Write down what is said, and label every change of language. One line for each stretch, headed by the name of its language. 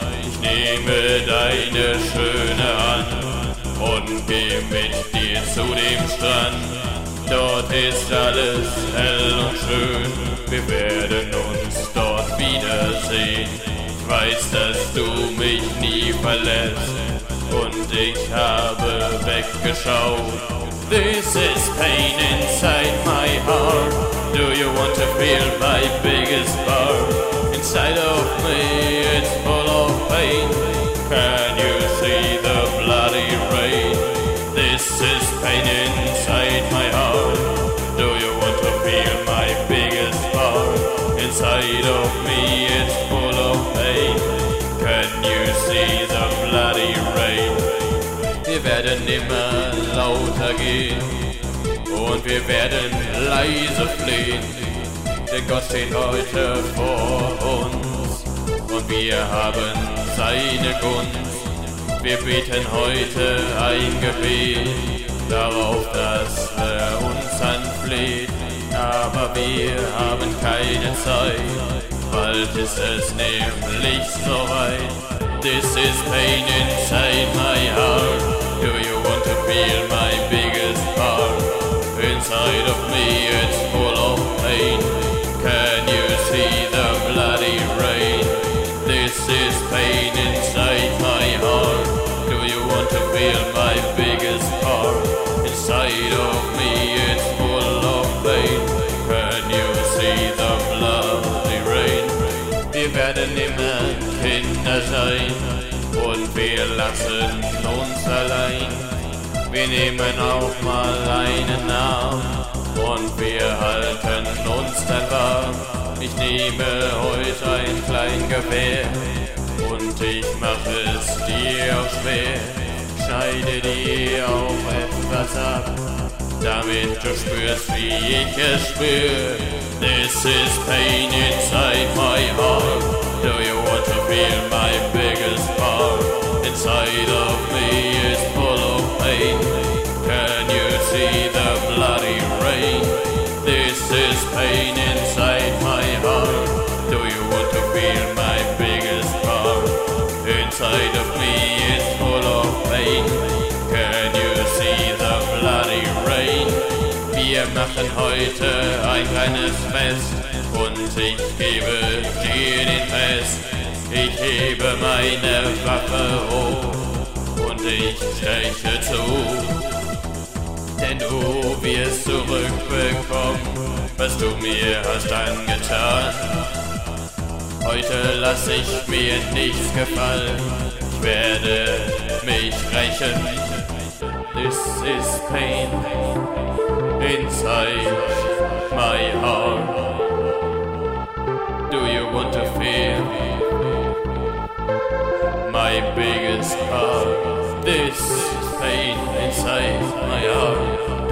German: Ich nehme deine schöne Hand und geh mit dir zu dem Strand. Dort ist alles hell und schön, wir werden uns dort wiedersehen. Ich weiß, dass du mich nie verlässt und ich habe weggeschaut.
English: This is pain inside my heart. Do you want to feel my biggest part? Inside of me it's full of pain. Can you see the bloody rain? This is pain inside my heart. Do you want to feel my biggest part? Inside of me it's full of pain. Can you see the bloody rain?
German: Wir werden immer lauter gehen und wir werden leise flehen, denn Gott steht heute vor uns und wir haben seine Gunst. Wir beten heute ein Gebet darauf, dass er uns anfleht. Aber wir haben keine Zeit, bald ist es nämlich soweit.
English: This is pain inside my heart. Do you want to feel my biggest part? Inside of me it's full of pain. Can you see the bloody rain? This is pain inside my heart. Do you want to feel my biggest part? Inside of me it's full of pain. Can you see the bloody rain?
German: Wir werden immer Kinder sein und wir lassen uns allein. Wir nehmen auch mal einen Arm und wir halten uns dann warm. Ich nehme heute ein klein Gewehr und ich mache es dir auch schwer. Schneide dir auch etwas ab, damit du spürst, wie ich es spür.
English: This is pain inside my heart. Do you want to feel my biggest part? Inside of me is full of pain. Can you see the bloody rain? This is pain inside my heart. Do you want to feel my biggest part? Inside of me is full of pain. Can you see the bloody rain?
German: Wir machen heute ein kleines Fest und ich gebe dir den Rest. Ich hebe meine Waffe hoch und ich steche zu. Denn du wirst zurückbekommen, was du mir hast angetan. Heute lass ich mir nichts gefallen, ich werde mich rächen.
English: This is pain inside my heart. Do you want to feel my biggest part? This pain inside my heart.